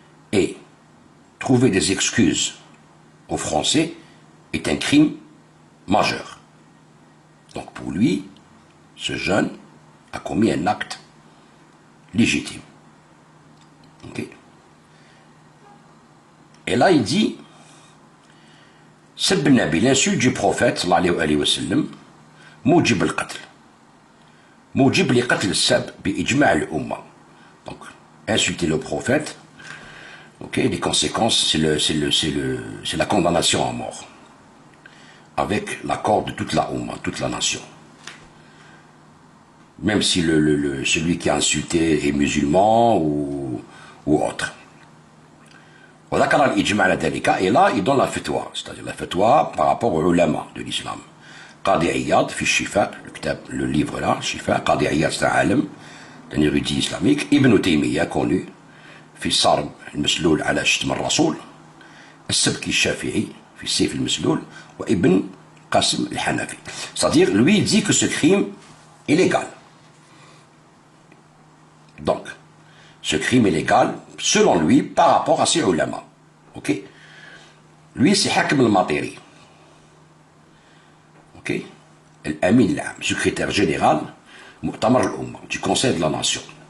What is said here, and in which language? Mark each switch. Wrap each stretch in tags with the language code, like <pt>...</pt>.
<fr>Et trouver des excuses aux Français est un crime majeur. Donc pour lui, ce jeune a commis un acte légitime. Okay. Et là il dit,</fr> <ar>سب النبي,</ar> <fr>l'insulte du prophète</fr> <ar>صلى الله عليه وسلم, موجب القتل, موجب لقتل السب بإجماع الأمة.</ar> <fr>Donc insulter le prophète, ok, les conséquences, c'est la condamnation à mort, avec l'accord de toute la Oumma, toute la nation. Même si celui qui a insulté est musulman ou autre.</fr> <ar>وذكر الإجماع على ذلك,</ar> <fr>et là il donne la fatwa, c'est-à-dire la fatwa par rapport aux ulama de l'islam. قاضي عياض</fr> <ar>في الشفاء,</ar> <fr>le livre là, الشفاء, قاضي عياض c'est un</fr> <ar>عالم,</ar> <fr>un érudit islamique.</fr> <ar>ابن تيمية connu في الصارم المسلول على شتم الرسول, السبكي الشافعي في السيف المسلول, وابن قاسم الحنفي.</ar> <fr>C'est-à-dire, lui il dit que ce crime est légal. Donc, ce crime est légal, selon lui, par rapport à ses ulama. Ok? Lui, c'est Hakim al-Matiri. Ok? Al-Amin al-Am, secrétaire général, Mu'tamar al-Umma, du Conseil de la Nation.</fr>